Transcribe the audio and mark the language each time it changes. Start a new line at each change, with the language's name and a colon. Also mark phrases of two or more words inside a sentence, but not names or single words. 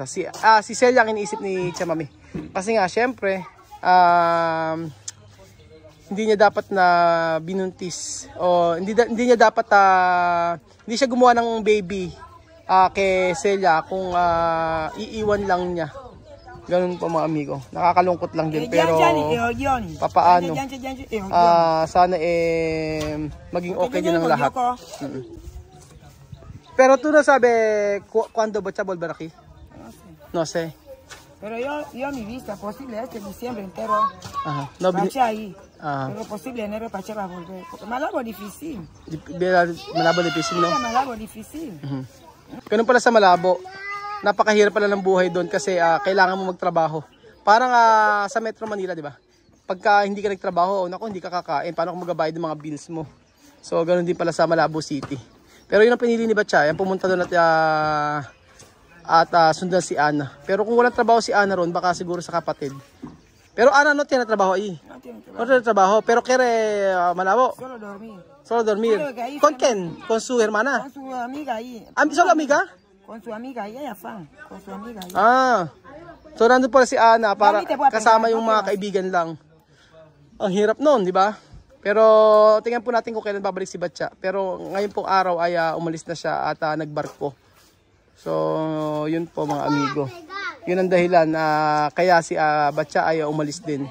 Filipino: Si Celia ang iniisip ni Tia Mami. Kasi nga syempre hindi niya dapat na binuntis o hindi niya dapat hindi siya gumawa ng baby kay Celia kung iiwan lang niya. Ganun po mga amigo. Nakakalungkot lang din pero papaano. Sana maging okay din ang lahat.
Spanish: Pero tú no sabe cuándo Batcha volverá aquí? No sé. Pero yo mi vista posible este diciembre entero. Ajá. No, Pacha ahí. Pero posible enero Pacha va a volver. Porque Malabo difícil. Malabo difícil, no? Malabo difícil.
Filipino: Ganun pala sa Malabo. Napakahirap pala ng buhay doon kasi kailangan mo magtrabaho. Parang sa Metro Manila, di ba? Pagka hindi ka nagtrabaho, naku, hindi ka kakain. Paano kung magabayad ng mga bills mo? So, ganun din pala sa Malabo City. Pero yun ang pinili ni Batcha. Yan, pumunta doon at sundan si Ana. Pero kung walang trabaho si Ana ron, baka siguro sa kapatid.
Spanish: Pero Ana no tiene trabajo ahí. No tiene trabajo. Pero quiere Malabo. Solo dormir. Solo dormir. ¿Con quién? ¿Con su hermana? Con su amiga ahí. ¿Solo amiga? Con su amiga ahí, ella fan. Con su amiga ahí.
Filipino: So nandun pala si Ana para kasama yung mga kaibigan lang. Ang hirap nun, di ba? Pero tingnan po natin kung kailan babalik si Batcha. Pero ngayon pong araw ay umalis na siya at nagbarko. So yun po mga amigo. Yun ang dahilan kaya si Batcha ay umalis din.